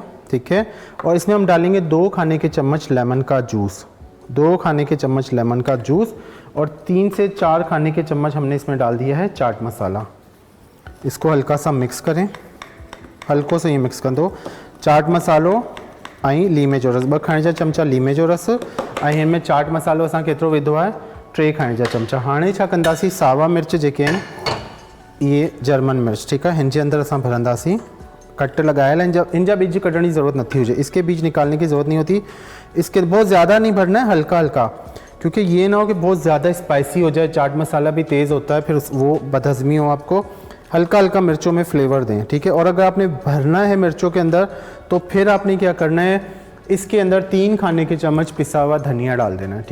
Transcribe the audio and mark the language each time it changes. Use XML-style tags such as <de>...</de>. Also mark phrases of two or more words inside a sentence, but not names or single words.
<ur>ٹھیک ہے، اور اس میں ہم ڈالیں گے 2 کھانے کے چمچ لیمن کا جوس، 2 کھانے کے چمچ لیمن کا جوس، اور 3 سے 4 کھانے کے چمچ ہم نے اس میں ڈال دیا ہے چاٹ مسالا. اس کو ہلکا سا مکس کریں، ہلکو سے ہی مکس کر دو.</ur> <sd>चाट मसालो ऐं लीमे जो रस, 2 खाने जा चमचा लीमे जो रस, ऐं हिन में चाट मसालो असां केतिरो विधो आहे, 3 खाने जा चमचा। हाणे छा कंदासीं, सावा मिर्च जेके आहिनि,</sd> <ur>یہ جرمن مرچ، ٹھیک ہے,</ur> <sd>हिन जे अंदर असां भरंदासीं।</sd> <ur>کٹ لگایل ہے، انجا بیج کٹنے کی ضرورت نہیں ہوئی، اس کے بیج نکالنے کی ضرورت نہیں ہوتی. اس کے بہت زیادہ نہیں بھرنا ہے، ہلکا ہلکا، کیونکہ یہ نہ ہو کہ بہت زیادہ اسپائسی ہو جائے. چاٹ مسالا بھی تیز ہوتا ہے، پھر وہ بدہضمی ہو۔ آپ کو ہلکا ہلکا مرچوں میں فلیور دیں. ٹھیک ہے، اور اگر آپ نے بھرنا ہے مرچوں کے اندر، تو پھر آپ نے کیا کرنا ہے، اس کے اندر 3 کھانے کے چمچ پسا ہوا دھنیا ڈال دینا ہے.</ur>